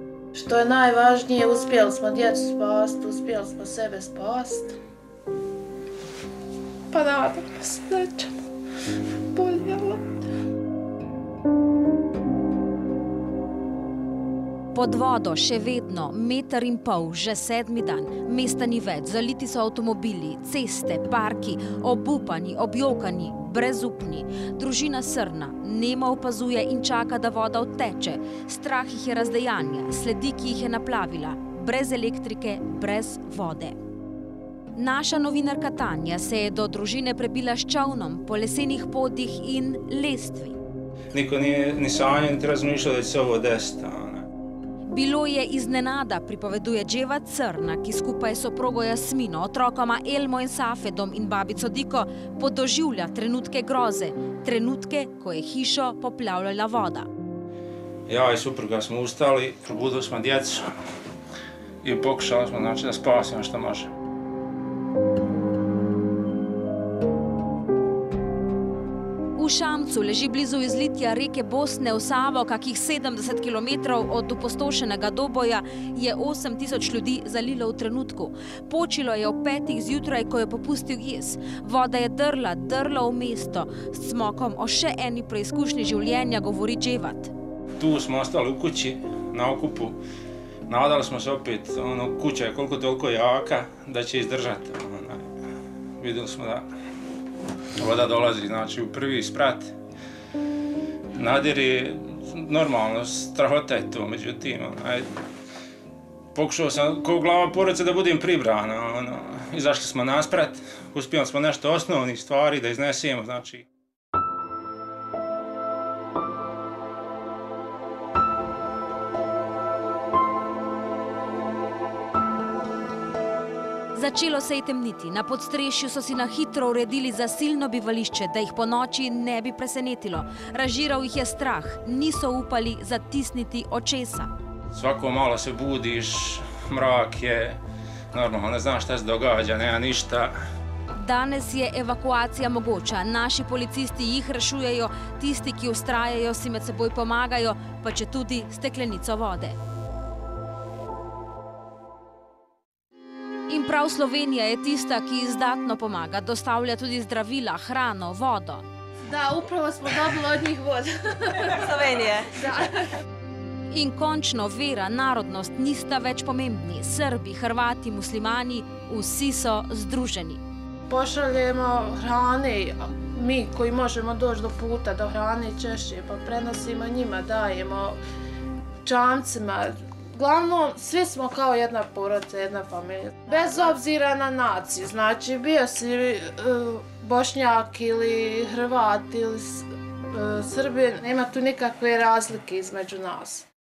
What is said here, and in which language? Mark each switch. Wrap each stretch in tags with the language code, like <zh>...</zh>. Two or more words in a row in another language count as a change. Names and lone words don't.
<bs>Što je najvažnije, uspjeli smo djecu spasti, uspjeli smo sebe spasti. Pa nadamo se da ćemo boljela.</bs> <sl>Pod vodo še vedno 1,5 metra, že 7. dan, mesta ni več, zaliti so avtomobili, ceste, parki, obupani, objokani, brezupni. Družina srna, nemo opazuje in čaka, da voda odteče. Strah jih je razdejanja, sledi, ki jih je naplavila, brez elektrike, brez vode. Naša novinarka Tanja se je do družine prebila s čolnom po lesenih podih in lestvi.</sl> <bs>Niko ni sanjal, niti razmišljal, da će se ovo desiti. Bilo je iznenada,</bs> <sl>pripoveduje Dževat Crna, ki skupaj s soprogo Jasmino, otrokoma Elmo in Safedom in babico Diko podoživlja trenutke groze, trenutke, ko je hišo poplavljala voda.</sl> <bs>Ja i supruga smo ustali, probudili smo djecu i pokušali smo da spasimo što možemo.</bs> <sl>V Šamcu leži blizu izlitja reke Bosne v Savo, kakih 70 kilometrov od opustošenega Doboja, je 8.000 ljudi zalilo v trenutku. Počilo je ob 5. zjutraj, ko je popustil jez. Voda je drla v mesto. S Cmokom o še eni preizkušnji življenja govori Dževat.</sl> <bs>Tu smo ostali u kući, na okupu. Nadali smo se opet, kuća je koliko toliko jaka da će izdržati. Vidjeli smo da voda dolazi, znači, u prvi sprat. Nadiri, normalno, strahota je to, međutim, pokušao sam ko glava porodice da budem pribran. Izašli smo nasprat, uspjeli smo nešto osnovnih stvari da iznesemo, znači.</bs> <sl>Začelo se je temniti. Na podstrešju so si na hitro uredili zasilno bivališče, da jih po noči ne bi presenetilo. Razžiral jih je strah, niso upali zatisniti očesa.</sl> <bs>Svako malo se budiš, mrak je, normalno, ne znaš šta se događa, nema ništa.</bs> <sl>Danes je evakuacija mogoča. Naši policisti jih rešujejo, tisti, ki vztrajajo, si med seboj pomagajo, pa četudi steklenico vode. In prav Slovenija je tista, ki izdatno pomaga, dostavlja tudi zdravila, hrano, vodo.</sl> <bs>Da, upravo smo dobili od njih vodu. Slovenije. Da.</bs> <sl>In končno vera, narodnost nista več pomembni. Srbi, Hrvati, muslimani, vsi so združeni.</sl> <bs>Pošaljemo hrane, mi koji možemo doći do puta, do hrane češće, pa prenosimo njima, dajemo čamcima. Uglavnom, svi smo kao jedna porodica, jedna familija. Bez obzira na naciju, znači bio si Bošnjak ili Hrvat ili Srbin, nema tu nikakve razlike između nas.</bs>